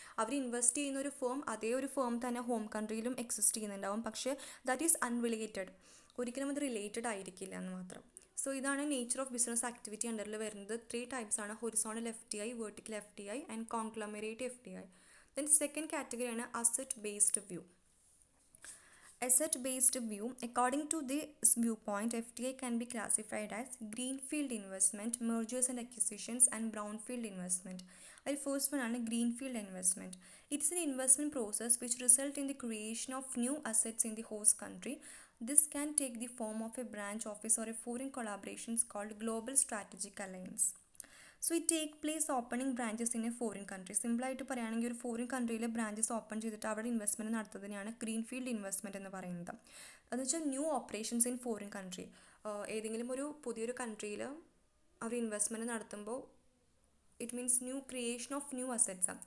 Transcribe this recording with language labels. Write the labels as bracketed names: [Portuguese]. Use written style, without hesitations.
[Malayalam] അവർ invest ചെയ്യുന്ന ഒരു firm അതേ ഒരു ഫേം തന്നെ ഹോം കൺട്രിയിലും എക്സിസ്റ്റ് ചെയ്യുന്നുണ്ടാവും. പക്ഷേ [English] that is unrelated, [Malayalam] ഒരിക്കലും അത് റിലേറ്റഡ് ആയിരിക്കില്ല എന്ന് മാത്രം. സോ ഇതാണ് നേച്ചർ ഓഫ് ബിസിനസ് ആക്ടിവിറ്റി അണ്ടറിൽ വരുന്നത്. 3 types ആണ്: horizontal FDI, vertical FDI and conglomerate FDI. Then second കാറ്റഗറിയാണ് asset based view. [English] Asset-based view, according to this viewpoint, FDI can be classified as greenfield investment, mergers and acquisitions, and brownfield investment. The first one is greenfield investment. It's an investment process which results in the creation of new assets in the host country. This can take the form of a branch office or a foreign collaborations called global strategic alliance. So it take place opening branches in a foreign country. [Malayalam] സിമ്പിളായിട്ട് പറയുകയാണെങ്കിൽ ഒരു foreign കൺട്രിയിൽ branches open ചെയ്തിട്ട് അവിടെ investment നടത്തുന്നതിനാണ് greenfield investment എന്ന് പറയുന്നത്. അതെന്ന് വെച്ചാൽ [English] New operations in foreign country. [Malayalam] ഏതെങ്കിലും ഒരു പുതിയൊരു കൺട്രിയിൽ അവർ ഇൻവെസ്റ്റ്മെൻറ്റ് നടത്തുമ്പോൾ [English] It means new creation of new assets.